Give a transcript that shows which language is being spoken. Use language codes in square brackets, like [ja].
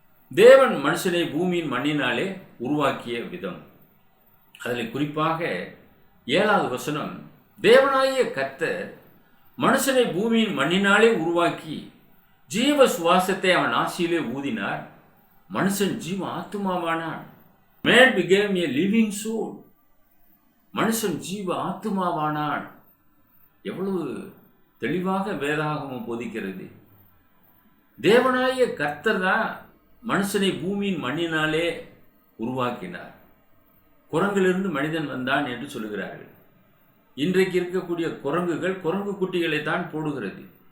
[ta] தேவன் மனுஷனை பூமியின் மண்ணினாலே உருவாக்கிய விதம். அதில் குறிப்பாக 7வது வசனம், தேவனாகிய கர்த்தர் மனுஷனை பூமியின் மண்ணினாலே உருவாக்கி ஜீவ சுவாசத்தை அவன் ஆசியிலே ஊதினார். மனுஷன் ஜீவ ஆத்துமாவானான். [en] Man became a living soul. [ta] மனுஷன் ஜீவ ஆத்துமாவானான். எவ்வளவு தெளிவாக வேதாகமம் போதிக்கிறது. தேவனாகிய கர்த்தர் தான் மனுஷனை பூமியின் மண்ணினாலே உருவாக்கினார். குரங்கிலிருந்து மனிதன் வந்தான் என்று சொல்கிறார்கள். இன்றைக்கு இருக்கக்கூடிய குரங்குகள் குரங்கு குட்டிகளை தான் போடுகிறது.